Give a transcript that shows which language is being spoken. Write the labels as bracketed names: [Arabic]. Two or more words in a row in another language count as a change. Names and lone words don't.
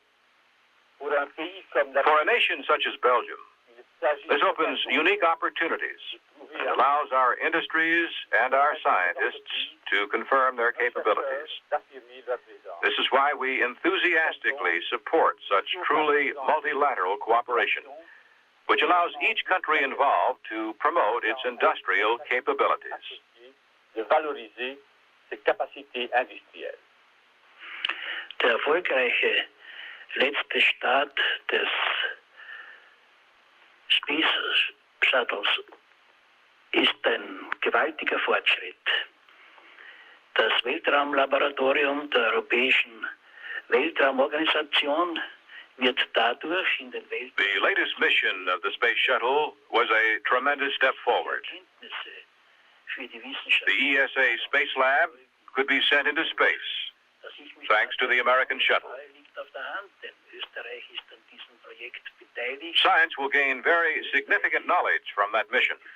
[English] For a nation such as Belgium, this opens unique opportunities and allows our industries and our scientists to confirm their capabilities. This is why we enthusiastically support such truly multilateral cooperation, which allows each country involved to promote its industrial capabilities. [French] De valoriser ses capacités industrielles. [German] Der erfolgreiche letzte Start des Space Shuttles ist ein gewaltiger Fortschritt. Das Weltraumlaboratorium der Europäischen Weltraumorganisation wird dadurch in den [English] The latest mission of the Space Shuttle was a tremendous step forward. The ESA Space Lab could be sent into space, thanks to the American shuttle. Science will gain very significant knowledge from that mission.